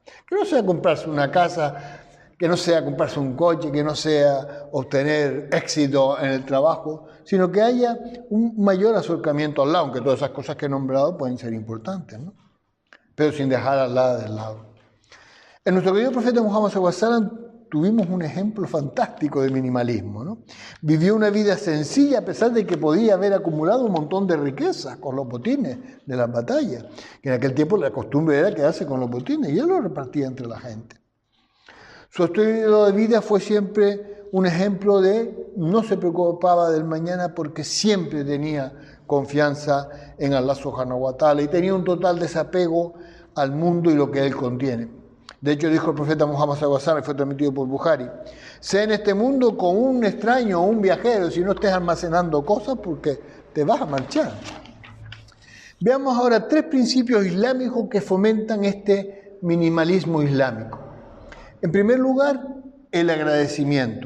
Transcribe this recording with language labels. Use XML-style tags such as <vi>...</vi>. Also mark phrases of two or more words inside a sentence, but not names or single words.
<es>Que no sea comprarse una casa, que no sea comprarse un coche, que no sea obtener éxito en el trabajo, sino que haya un mayor acercamiento a Allah, aunque todas esas cosas que he nombrado pueden ser importantes, ¿no? Pero sin dejar a Allah del lado. En nuestro querido profeta Muhammad</es> <ar>صلى الله عليه وسلم</ar> <es>tuvimos un ejemplo fantástico de minimalismo, ¿no? Vivió una vida sencilla a pesar de que podía haber acumulado un montón de riquezas con los botines de las batallas, que en aquel tiempo la costumbre era quedarse con los botines y él los repartía entre la gente. Su estilo de vida fue siempre un ejemplo de no se preocupaba del mañana porque siempre tenía confianza en Allah</es> <ar>سبحانه وتعالى</ar> <es>y tenía un total desapego al mundo y lo que él contiene. De hecho, dijo el profeta Muhammad</es> <ar>صلى الله عليه وسلم,</ar> <es>fue transmitido por Bukhari: sé en este mundo con un extraño o un viajero, si no estés almacenando cosas porque te vas a marchar. Veamos ahora 3 principios islámicos que fomentan este minimalismo islámico. En primer lugar, el agradecimiento.</es>